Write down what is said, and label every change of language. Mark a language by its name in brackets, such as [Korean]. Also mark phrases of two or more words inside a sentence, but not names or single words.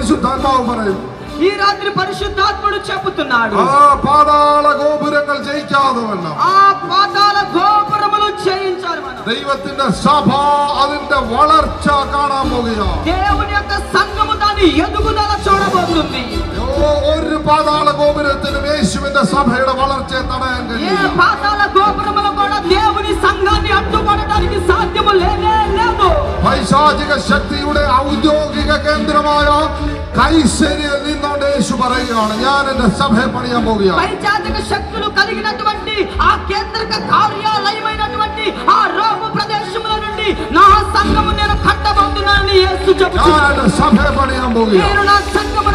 [Malayalam] പരിശുദ്ധാത്മാവ് പറയും. [Telugu] ఈ రాత్రి పరిశుద్ధాత్ముడు చెబుతున్నాడు, [Malayalam] ആ പാതാള ഗോപുരങ്ങൾ ജയിക്കാതവണ്ണം [Telugu] ఆ పాతాళ గోపురములు జయించాలి మనం. [Malayalam] ദൈവത്തിന്റെ സഭ അതിന്റെ വളർച്ച കാണാൻ പോകുകയാണ്. [Telugu] దేవుని యొక్క సంఘము దాని ఎదుగుదల చూడబోతుంది. [Malayalam] ഒരു പാതാള ഗോപുരത്തിനും യേശുവിന്റെ സഭയുടെ വളർച്ചയെ തടയാൻ [Telugu] ఏ [Malayalam] കഴിയും. [Telugu] పాతాళ గోపురములు కూడా దేవుని సంఘాన్ని అడ్డుపడడానికి సాధ్యము లేనే లేదు. [Malayalam] പൈശാചിക ശക്തിയുടെ ഔദ്യോഗിക കേന്ദ്രമായ കൈസരിയിൽ നിന്നുകൊണ്ട് യേശു പറയുകയാണ്, ഞാൻ എന്റെ സഭയെ പണിയാൻ പോകുകയാണ്. [Telugu] పైచాచిక శక్తులు కలిగినటువంటి ఆ కేంద్రక కార్యాలయమైనటువంటి ఆ రోము ప్రదేశముల నుండి నా సంఘము నేను కట్టబోతున్నానని యేసు చెబుతున్నాడు. [Malayalam] ഞാൻ എന്റെ സഭയെ പണിയാൻ പോകുകയാണ്. [Telugu] నేను నా సంఘ